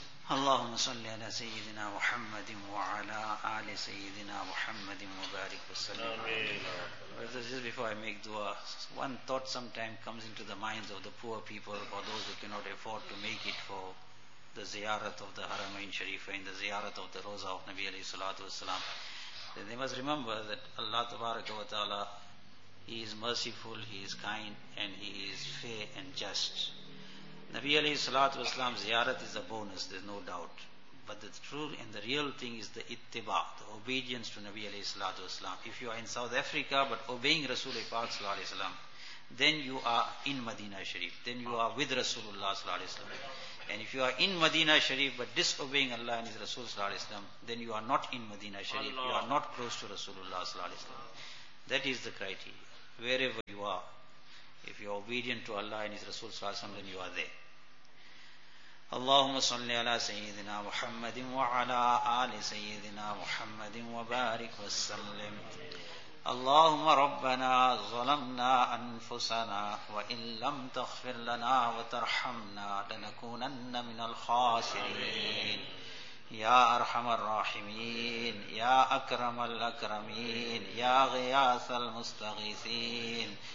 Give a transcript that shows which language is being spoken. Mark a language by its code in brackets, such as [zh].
[ar] اللهم صل على سيدنا محمد وعلى آل سيدنا محمد مبارك وسلم. [en] Just before I make dua, one thought sometime comes into the minds of the poor people or those who cannot afford to make it for the ziyarat of the Haramain Sharif and the ziyarat of the Roza of Nabi alayhi salatu wasalam. Then they must remember that Allah tabaraka wa ta'ala, He is merciful, He is kind, and He is fair and just. Nabi alayhi salatu wasalam, ziyarat is a bonus, there's no doubt. But the true and the real thing is the ittiba, the obedience to Nabi alayhi salatu wasalam. If you are in South Africa but obeying Rasulullah sallallahu alayhi wasalam, then you are in Madina Sharif, then you are with Rasulullah sallallahu alayhi wasalam. And if you are in Madina Sharif but disobeying Allah and His Rasul sallallahu alayhi wasalam, then you are not in Madina Sharif, Allah. You are not close to Rasulullah sallallahu alayhi wasalam. That is the criteria. Wherever you are, if you are obedient to Allah and His Rasul sallallahu alayhi wasalam, then you are there. [ar] اللهم صل على سيدنا محمد وعلى آل سيدنا محمد وبارك وسلم اللهم ربنا ظلمنا أنفسنا وإن لم تغفر لنا وترحمنا لنكونن من الخاسرين يا أرحم الراحمين يا أكرم الأكرمين يا غياث المستغيثين